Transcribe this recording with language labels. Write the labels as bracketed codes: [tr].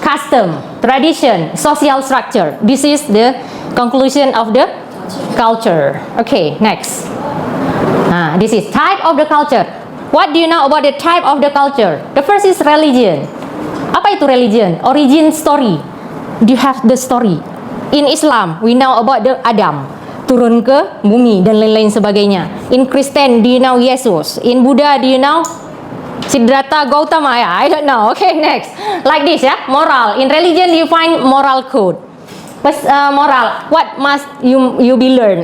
[en] Custom, tradition, social structure. This is the conclusion of the culture. Okay, next. Nah, this is type of the culture. What do you know about the type of the culture? The first is religion. [id] Apa itu [en] religion? Origin story. Do you have the story? In Islam, we know about the Adam. [id] Turun ke bumi dan lain-lain sebagainya. [en] In Kristen, do you know Yesus? In Buddha, do you know Siddhartha Gautama? Ya, I don't know. Okay, next. Like this ya, moral. In religion, you find moral code. Moral, what must you be learn?